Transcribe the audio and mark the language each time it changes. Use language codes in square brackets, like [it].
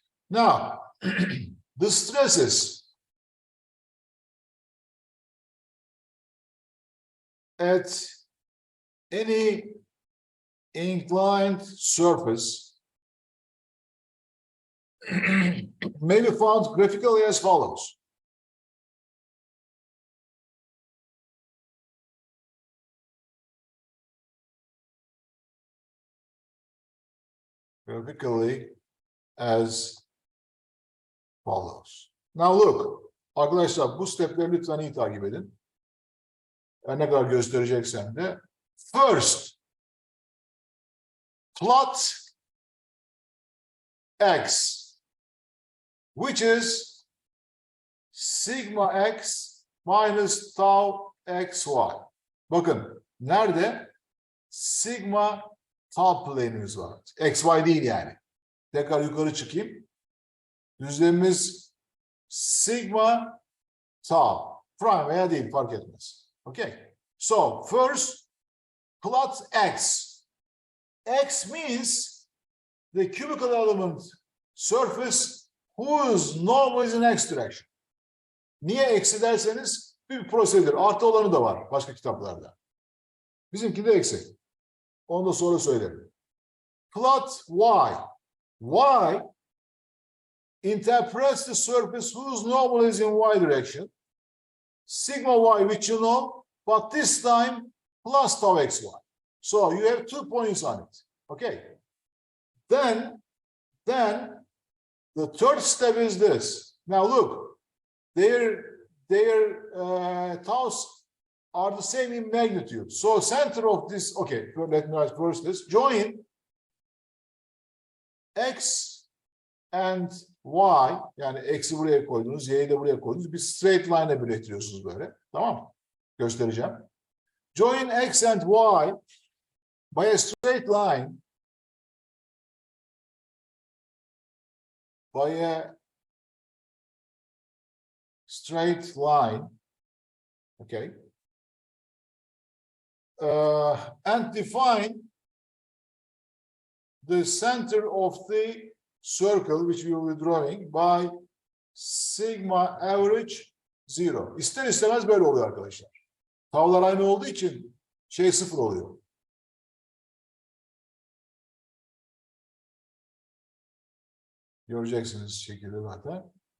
[en] Now, the stresses at any inclined surface may be found graphically as follows. Graphically as follows. Now look, [tr] arkadaşlar bu stepleri lütfen iyi takip edin. Yani ne kadar göstereceksem de. [en] First, plot x, which is sigma x minus tau xy. [tr] Bakın, nerede? Sigma tau plane'imiz var. Xy değil yani. Tekrar yukarı çıkayım. Düzlemimiz sigma tau. Prime veya değil fark etmez. [en] Okay. So first plot x. X means the cubical element surface whose normal is in x direction. [tr] Niye eksi derseniz bir prosedür. Artı olanı da var başka kitaplarda. Bizimki de eksi. Onu da sonra söylerim. [en] Plot y. Y interprets the surface whose normal is in y direction. Sigma y, which you know, but this time plus tau xy. So you have 2 points on it. Okay. Then the third step is this. Now look, their taus are the same in magnitude. So center of this, okay, let me write first this. Join x and y, [tr] yani x'i buraya koydunuz, y'yi de buraya koydunuz. Bir straight line'e birleştiriyorsunuz böyle. Tamam mı? Göstereceğim. [en] Join x and y by a straight line, okay, and define the center of the circle which we will be drawing by sigma average 0. [tr] İster istemez böyle oluyor arkadaşlar. Tavlar aynı olduğu için şey 0 oluyor. Göreceksiniz şekilde zaten.